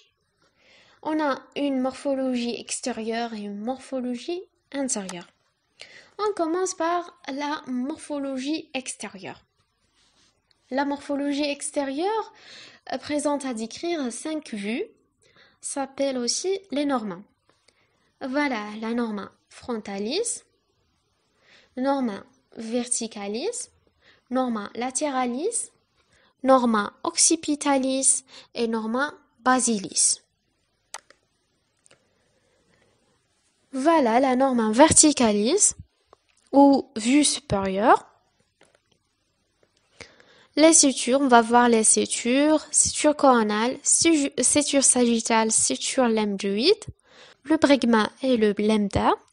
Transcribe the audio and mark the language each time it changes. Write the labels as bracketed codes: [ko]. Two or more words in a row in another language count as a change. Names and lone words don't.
[fr] On a une morphologie extérieure et une morphologie intérieure. On commence par la morphologie extérieure. La morphologie extérieure présente à décrire 5 vues, s'appelle aussi les norma. Voilà la [la] norma frontalis, norma verticalis, norma lateralis, norma occipitalis et norma basilis. [fr] Voilà la [la] norma verticalis [fr] ou vue supérieure. Les sutures, on va voir les sutures, suture coronale, suture sagittale, suture lambdoïde, le bregma et le lambda.